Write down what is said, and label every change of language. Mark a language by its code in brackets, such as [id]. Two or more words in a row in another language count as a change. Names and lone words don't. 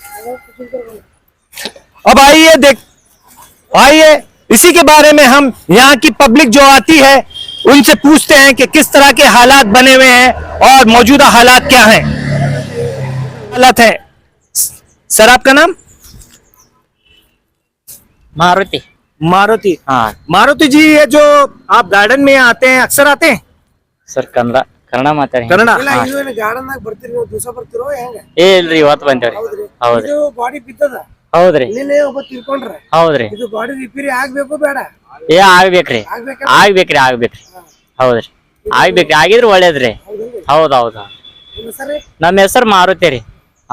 [hi] अब आइए इसी के बारे में हम यहाँ की पब्लिक जो आती है उनसे पूछते हैं कि किस तरह के हालात बने हुए हैं और मौजूदा हालात क्या हैं। हालात है सर, आपका नाम? मारुति। हाँ मारुति जी, ये जो आप गार्डन में आते हैं, अक्सर आते हैं? [kn] ಸರ್ ಕನ್ನಡ ಮಾತಾಡಿ ಕನ್ನಡ ಗಾರ್ಡನ್ ಬರ್ತೀರಿ ನೀವು, ದಿವಸ ಬರ್ತಿರೋ ಹೆಂಗ? ಇಲ್ರಿ ಇವತ್ತು ಬಂದೇವ್ರಿ. ಹೌದ್ರಿ. ಇದು ಬಾಡಿ ಬಿದ್ದದ. ಹೌದ್ರಿ. ನಿನ್ನೆ ಒಬ್ಬ ತಿಳ್ಕೊಂಡ್ರೆ. ಹೌದ್ರಿ. ಇದು ಬಾಡಿ ರಿಪೇರಿ ಆಗ್ಬೇಕು ಬೇಡ? ಆಗ್ಬೇಕ್ರಿ. ಹೌದ್ರಿ. ಆಗ್ಬೇಕ್ರಿ, ಆಗಿದ್ರೆ ಒಳ್ಳೇದ್ರಿ. ಹೌದೌದು. ನಮ್ಮ ಹೆಸರು ಮಾರುತಿ ರೀ. ಹಾ